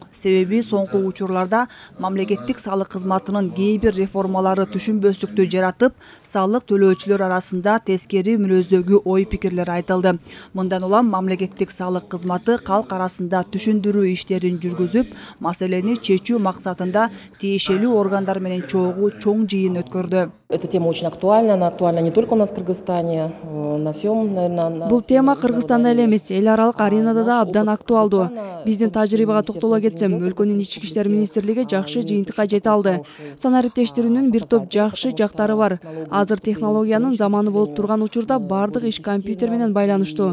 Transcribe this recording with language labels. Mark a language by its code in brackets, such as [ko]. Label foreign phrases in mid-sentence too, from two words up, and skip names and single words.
[ky] Себеби соңку учурларда мамлекеттик салык кызматынын кээ бир реформалары түшүнбөстүктү жаратып, салык төлөөчүлөр арасында тескери мүнөздөгү ой пикирлер айтылды. Мындан улам мамлекеттик салык кызматы калк арасында түшүндүрүү иштерин жүргүзүп, маселени чечүү максатында тиешелүү органдар менен чоң жыйын өткөрдү. [ru] Эта тема очень актуальна, она актуальна не только у нас в Кыргызстане, на всем, наверное. [ky] Бул тема Кыргызстанда эле эмес, эл аралык аренада да абдан актуалдуу. Биздин тажрыйбага токтоло кетсем, өлкөнүн ички иштер министрлиги жакшы жыйынтыкка жете алды. Санариптештирүүнүн бир топ жакшы жактары бар. Азыр технологиянын заманы болуп турган учурда баардык иш компьютер менен байланыштуу.